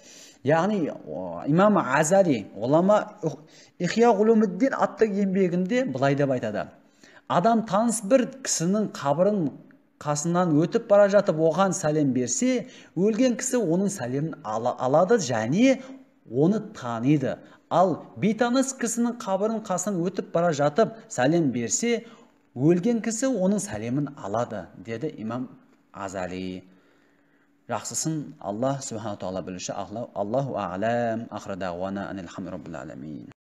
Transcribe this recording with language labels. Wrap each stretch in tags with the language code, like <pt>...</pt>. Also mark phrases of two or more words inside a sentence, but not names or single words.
<kk>Яғни имам Азали ғұлама Ихия Ғулумуддин атты еңбегінде былай деп айтады: адам таныс бір кісінің қабірін қасынан өтіп бара жатып оған сәлем берсе, өлген кісі оның сәлемін алады және оны таниды. Ал бейтаныс кісінің қабірін қасынан өтіп бара жатып сәлем берсе, өлген кісі оның сәлемін алады, деді имам Азали. Жақсысын</kk> <ar>الله سبحانه تعالى</ar> <kk>білуші.</kk> <ar>الله أعلم. آخر دعوانا أن الحمد رب العالمين.</ar>